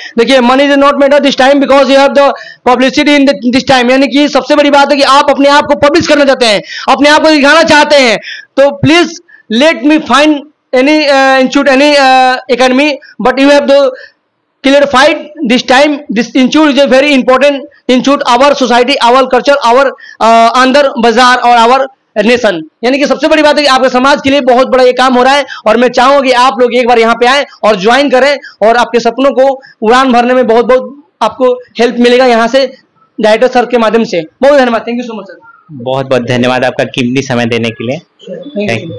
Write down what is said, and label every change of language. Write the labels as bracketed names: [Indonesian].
[English] देखिए money is not matter this time because you have the publicity in this time, [Hindi] यानी कि सबसे बड़ी बात है कि आप अपने आप को पब्लिश करना चाहते हैं, [English] अपने आप को दिखाना चाहते हैं, तो please let me find any institute, any academy, but you have to clarified this time. This institute is a very important institute, our society, our culture, our अंदर बाजार और our नेशन। [Hindi] यानी कि सबसे बड़ी बात है कि आपके समाज के लिए बहुत बड़ा ये काम हो रहा है, और मैं चाहूंगा कि आप लोग एक बार यहाँ पे आए और ज्वाइन करें और आपके सपनों को उड़ान भरने में बहुत बहुत आपको हेल्प मिलेगा यहाँ से डायरेक्टर सर के माध्यम से। बहुत धन्यवाद, [English] Thank you so much sir. [Hindi] बहुत बहुत धन्यवाद आपका कीमती समय देने के लिए। [English] Thank you.